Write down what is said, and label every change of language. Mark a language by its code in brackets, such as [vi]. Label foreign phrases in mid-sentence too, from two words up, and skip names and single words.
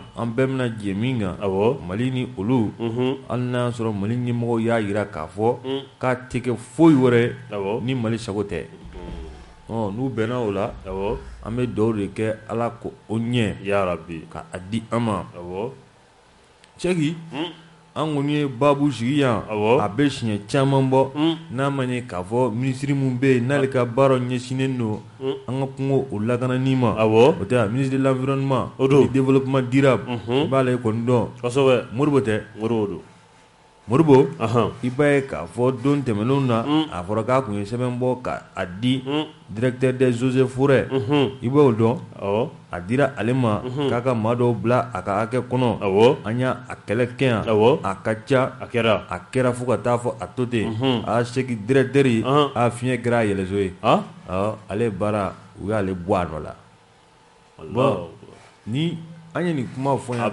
[bm] an bɛɛ bɛna jɛ min kan Mali ni olu hali n'a y'a sɔrɔ Mali ɲɛmɔgɔw y'a jira k'a fɔ k'a tɛ kɛ foyi wɛrɛ ni Mali sago tɛ n'u bɛnna o la an bɛ dugawu de kɛ Ala ko o ɲɛ yarabi ka a di an ma Cɛki an kɔni ye baabu sigi yan a bɛ siɲɛ caman bɔ n'a ma ɲɛ k'a fɔ ministre mun bɛ yen n'ale ka baara ɲɛsinnen don an ka kungo o lakanani ma o tɛ [fr] ministre de l'environnement du développement durable [bm] i b'ale kɔni dɔn kosɛbɛ Modibo tɛ Modibo i b'a ye k'a fɔ don tɛmɛnlenw na a fɔra k'a tun ye sɛbɛn bɔ k'a di [fr] directeur des eaux et forêts [bm] i b'o dɔn a dira ale ma k'a ka maa dɔw bila a ka hakɛ kɔnɔ an y'a kɛlɛ kɛ yan a ka ca a kɛra fo ka taa fɔ a to ten a seki directeur a fiɲɛ kɛra a yɛlɛso ye ale baara u y'ale bɔ a nɔ la bon ni an ye nin kuma fɔ yan